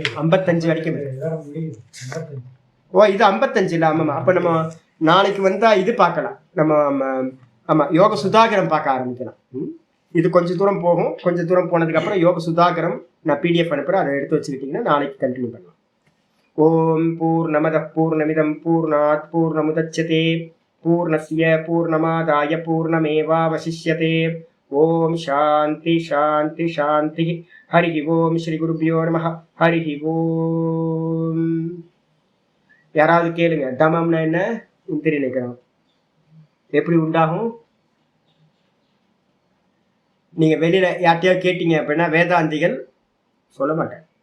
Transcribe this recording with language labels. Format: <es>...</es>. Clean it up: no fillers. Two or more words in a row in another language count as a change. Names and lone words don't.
<ta>55 வரைக்கும். ஓ, இது 55 இல்லை? ஆமாம். அப்போ நம்ம நாளைக்கு வந்தால் இது பார்க்கலாம். நம்ம ஆமாம், யோக சுதாகரம் பார்க்க ஆரம்பிக்கலாம். இது கொஞ்சம் தூரம் போகும். கொஞ்சம் தூரம் போனதுக்கப்புறம் யோக சுதாகரம் நான் பிடிஎஃப் அனுப்புகிறேன், அதை எடுத்து வச்சுக்கிட்டிங்கன்னா நாளைக்கு கண்டினியூ பண்ணலாம்.</ta> <sa>ॐ पूर्णमदः पूर्णमिदं पूर्णात् पूर्णमुदच्यते पूर्णस्य पूर्णमादाय पूर्णमेवावशिष्यते. ॐ शान्ति शान्ति शान्ति. हरि ॐ. श्री गुरुभ्यो नमः. हरि ॐ.</sa> <ta>யாராவது கேளுங்க, தமம்னா என்ன? இந்திரிய நிகிரகம் எப்படி உண்டாகும்? நீங்க வெளியில யார்ட்டையாவது கேட்டீங்க அப்படின்னா வேதாந்திகள் சொல்ல மாட்டாங்க.</ta>